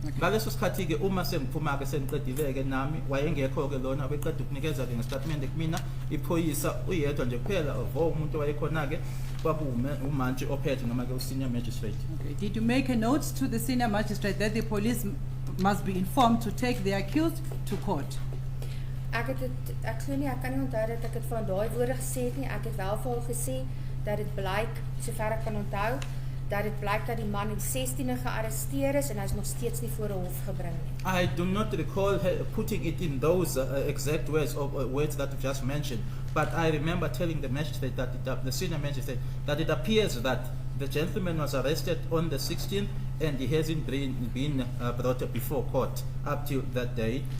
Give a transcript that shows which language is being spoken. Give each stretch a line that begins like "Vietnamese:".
Zulu: Ngaleso sikhathi ke uma sengiphuma ke sengiqedile ke nami wayengekho ke lona beqeda ukunikeza ke ngestatement kumina iphoyisa uyedwa nje kuphela vo umuntu wayekhona ke kwakume umantshi ophethe noma ke senior magistrate.
English: Okay. Did you make a note to the senior magistrate that the police must be informed to take the accused to court?
Afrikaans: Ek glo nie, ek kan nie onthou dat ek dit van daai woorde gesê het nie. Ek het wel vir hom gesê dat dit blyk, sover ek kan onthou, dat dit blyk dat die man in 16de gearresteer is en hy's nog steeds nie voor 'n hof gebring nie.
English: I do not recall putting it in those exact words or words that you just mentioned, but I remember telling the magistrate that the senior magistrate that it appears that the gentleman was arrested on the 16th and he hasn't been brought before court up till that day.